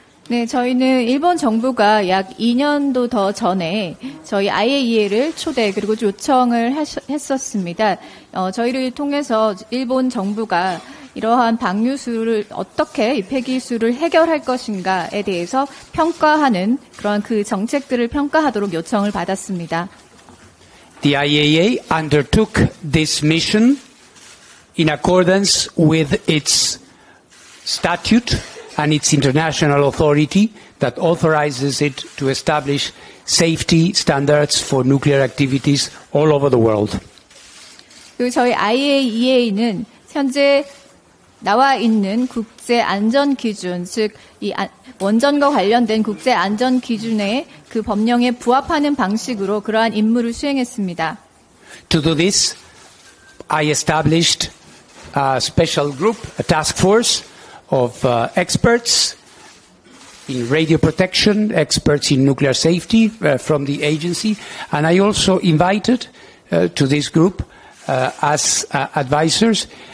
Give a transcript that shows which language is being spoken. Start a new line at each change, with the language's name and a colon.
Korean: 네, 저희는 일본 정부가 약 2년도 더 전에 저희 IAEA를 초대 그리고 요청을 했었습니다. 저희를 통해서 일본 정부가 이러한 방류수를 어떻게 이 폐기수를 해결할 것인가에 대해서 평가하는 그런 그 정책들을 평가하도록 요청을 받았습니다.
English: The IAEA undertook this mission in accordance with its statute and its international authority that authorizes it to establish safety standards for nuclear activities all over the world.
Korean: 그리고 저희 IAEA는 현재 나와 있는 국제 안전 기준, 즉 이 원전과 관련된 국제 안전 기준의 그 법령에 부합하는 방식으로 그러한 임무를 수행했습니다.
English: To do this, I established a special group, a task force of experts in radio protection, experts in nuclear safety from the agency, and I also invited to this group as advisors